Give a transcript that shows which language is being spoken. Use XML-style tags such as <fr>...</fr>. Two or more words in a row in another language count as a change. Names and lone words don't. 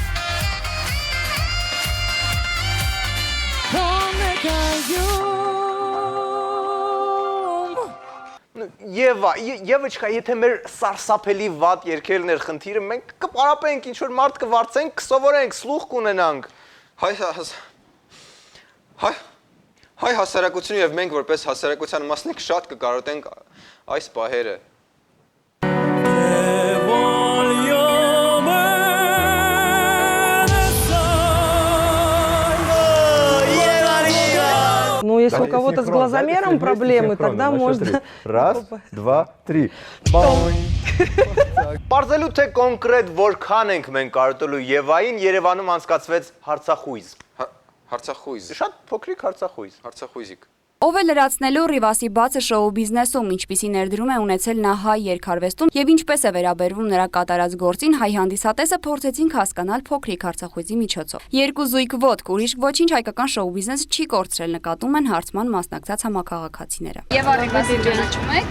<hy>Եվաչկա, եթե մեր սարսափելի վատ երգերն էր խնդիրը, մենք կպարապենք, ինչ որ մարդ կվարձենք, կսովորենք, սլուխ կունենանք։ Հայ հասարակությունը եւ մենք որպես հասարակության մասնիկ շատ կկարողանանք այս պահերը։</hy> <ru>Ну, если у кого-то с глазомером проблемы, тогда можно... Раз, два, три.</ru> <hy>Պարզելու թե կոնկրետ որքան ենք մենք կարոտելու Եվային, Երևանում անցկացվեց հարցախույզ։ Հարցախույզ։ Շատ փոքրիկ հարցախույզ։ Հարցախույզիկ։ Ով է լրացնելու Ռիվասի բացը շոու բիզնեսում, ինչպիսի ներդրում է ունեցել նա հայ երգարվեստում եւ ինչպես է վերաբերվում նրա կատարած գործին, հայ հանդիսատեսը փորձեցինք հասկանալ փոքրիկ հարցախույզի միջոցով։ Երկու զույգ ոտք, ուրիշ ոչինչ հայկական շոու բիզնեսը չի կորցրել, նկատում են հարցման մասնակցած համակարգացիները։ Եվ Ռիվասի ճանաչում եք։</hy>